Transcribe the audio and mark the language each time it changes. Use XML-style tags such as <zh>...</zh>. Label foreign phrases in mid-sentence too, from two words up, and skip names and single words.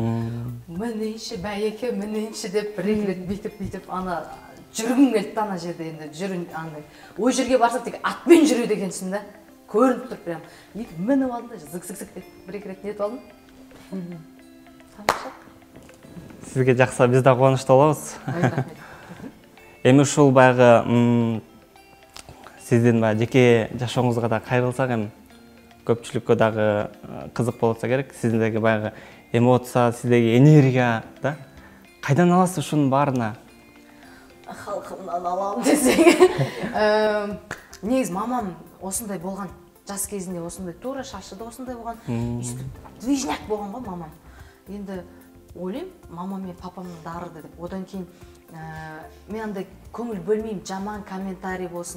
<kk>Мінейші бәйеке, мінейші деп бір-екі рет бүйтіп, ана жүргім келді ана жерде енді жүрін андай. Ой жерге барсақ тек атпен жүреді екенсің да. Көрініп тұр прям. Екі мініп алдым да зік-зік деп бір-екі рет нетіп алдым. Тамаша. Сізге жақсы, біз да қуанышты болабыз.</kk> <ky>Эми ушул баягы сиздин жеке жашооңузга да кайрылсак эми көпчүлүккө дагы кызык болот керек. Сиздеги баягы эмоция, сиздеги энергия да кайдан аласыз ушунун баарына?</ky> <kk>Халқымнан аламын десең. Негіз мамам осындай болған. Жас кезінде осындай, тура шашы да осындай болған. Движняк болған ғой мамам. Енді ойлаймын, мамам мен папамның дарыды деп. Одан кейін мен андай көңіл бөлмеймін, жаман комментарий болсын.</kk>